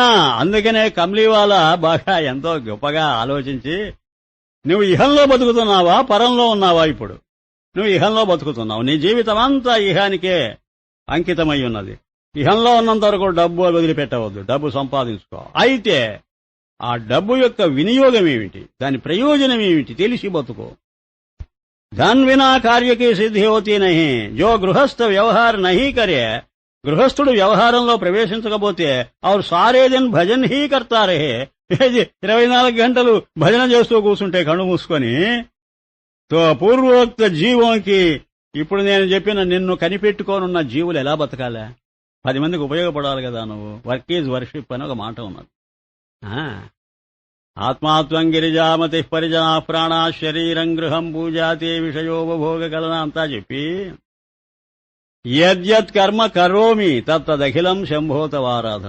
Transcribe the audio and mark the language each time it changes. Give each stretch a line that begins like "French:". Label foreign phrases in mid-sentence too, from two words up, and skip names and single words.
Telugu: అందుకనే కమ్లీవాలా బాగా ఎంతో గొప్పగా ఆలోచించి, నువ్వు ఇహంలో బతుకుతున్నావా పరంలో ఉన్నావా? ఇప్పుడు నువ్వు ఇహంలో బతుకుతున్నావు, నీ జీవితం అంతా ఇహానికే అంకితమై ఉన్నది. ఇహంలో ఉన్నంత వరకు డబ్బు వదిలిపెట్టవద్దు, డబ్బు సంపాదించుకో. అయితే ఆ డబ్బు యొక్క వినియోగం ఏమిటి, దాని ప్రయోజనం ఏమిటి తెలిసి బతుకో.
Hindi: धन विना कार्य की सिद्धि होती नहीं, जो गृहस्थ व्यवहार नहीं करे.
Telugu: గృహస్థుడు వ్యవహారంలో ప్రవేశించకపోతే
Hindi: और सारे दिन भजन ही करता रहे.
Telugu: 24 గంటలు భజన చేస్తూ కూర్చుంటే కళ్ళు మూసుకొని. తో పూర్వోక్త జీవంకి, ఇప్పుడు నేను చెప్పిన నిన్ను కనిపెట్టుకోనున్న జీవులు ఎలా బతకాలా? 10 మందికి ఉపయోగపడాలి కదా నువ్వు.
English: work is worship
Telugu: అని ఒక మాట ఉన్నది.
Sanskrit: ఆత్మాత్వం గిరిజామతి పరిజనా ప్రాణా శరీరం గృహం పూజాతే విషయోపభోగ కలన
Telugu: అంతా చెప్పి,
Sanskrit: యద్యత్ కర్మ కరోమి తత్తదఖిలం శంభోతవారాధన.